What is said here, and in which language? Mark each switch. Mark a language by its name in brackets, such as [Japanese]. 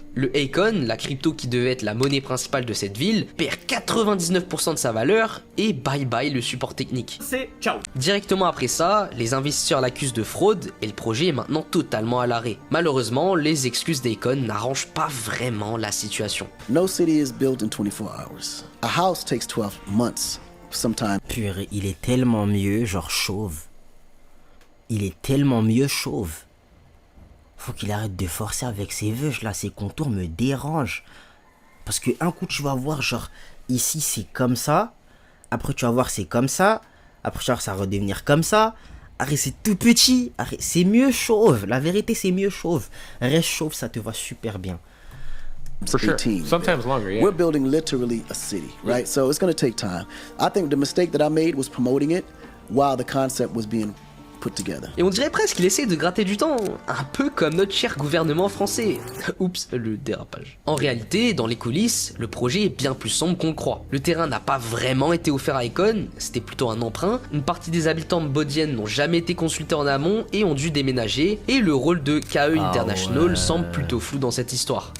[French] Le Akon, la crypto qui devait être la monnaie principale de cette ville, perd 99% de sa valeur et bye bye le support technique. C'est ciao. Directement après ça, les investisseurs l'accusent de fraude et le projet est maintenant totalement à l'arrêt. Malheureusement, les excuses d'Akon n'arrangent pas vraiment la situation. [English] No city is built in 24 hours. A house takes 12 months. Sometimes. [French] Purée, il est tellement mieux, genre chauve. Il est tellement mieux chauve. Faut qu'il arrête de forcer avec ses vœux, là, ses contours me dérangent. Parce que un coup tu vas voir, genre, ici c'est comme ça. Après tu vas voir c'est comme ça. Après tu vas voir ça va redevenir comme ça. Arrête, c'est tout petit. Arrête, c'est mieux chauve. La vérité c'est mieux chauve. Reste chauve, ça te va super bien. [English] For sure. Sometimes longer, yeah. We're building literally a city, right? So it's going to take time. I think the mistake that I made was promoting it while the concept was being put together. [French] Et on dirait presque qu'il essaie de gratter du temps, un peu comme notre cher gouvernement français. Oups, le dérapage. En réalité, dans les coulisses, le projet est bien plus sombre qu'on le croit. Le terrain n'a pas vraiment été offert à Akon, c'était plutôt un emprunt. Une partie des habitants de Bodienne n'ont jamais été consultés en amont et ont dû déménager, et le rôle de KE International semble plutôt flou dans cette histoire.